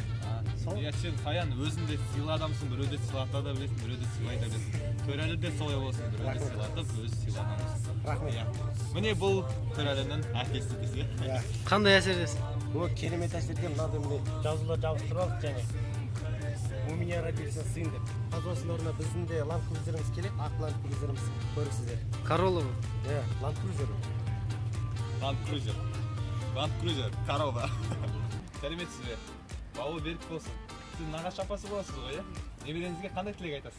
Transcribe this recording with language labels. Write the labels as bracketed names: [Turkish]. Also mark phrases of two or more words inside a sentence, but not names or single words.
[Kazakh] Иә, сен Саян өзің де сыйлы адамсың, біреуді сыйлата да білесің, біреуді сыйлай да білесің. Төрәлі де солай болсын, біреуді сыйлатып, өзі сыйлағанымыз. Рахмет. Міне бұл Төрәлінің әкесі десе. Қандай әсердесің? Ол керемет әсерде мынандай міне жазулар жабыстырып алдық және. [Russian] У меня родился сын [Kazakh] деп. Қазір осының орнына біздің де Land Cruiser'ымыз келеді, ақ Land Cruiser'ымыз көресіздер. Королла ма? Иә, Land Cruiser. Land Cruiser, корова. Сәлеметсіз бе? Бауы берік болсын. Сіз нағашы апасы боласыз ғой, иә? Немереңізге қандай тілек айтасыз?